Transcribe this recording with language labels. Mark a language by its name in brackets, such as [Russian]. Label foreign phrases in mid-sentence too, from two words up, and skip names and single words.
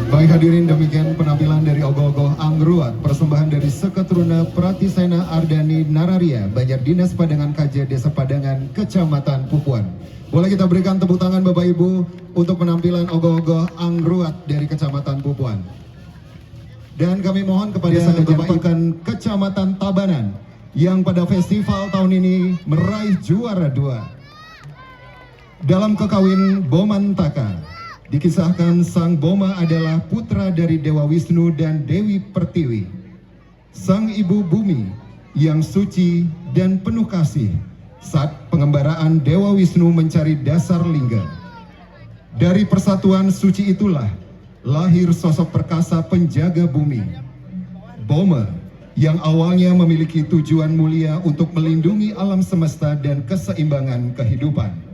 [Indonesian] Baik hadirin, demikian penampilan dari Ogoh-Ogoh Angruat, persembahan dari Seketruna Pratisena Ardani Nararia, Banjar Dinas Padangan KJ Desa Padangan, Kecamatan Pupuan. Boleh kita berikan tepuk tangan Bapak Ibu untuk penampilan Ogoh-Ogoh Angruat dari Kecamatan Pupuan. Dan kami mohon kepada Bapak Ikan Kecamatan Tabanan yang pada festival tahun ini meraih juara 2. Dalam kekawin Bomantaka, dikisahkan sang Boma adalah putra dari Dewa Wisnu dan Dewi Pertiwi, sang ibu bumi yang suci dan penuh kasih saat pengembaraan Dewa Wisnu mencari dasar lingga. Dari persatuan suci itulah lahir sosok perkasa penjaga bumi, Boma, yang awalnya memiliki tujuan mulia untuk melindungi alam semesta dan keseimbangan kehidupan.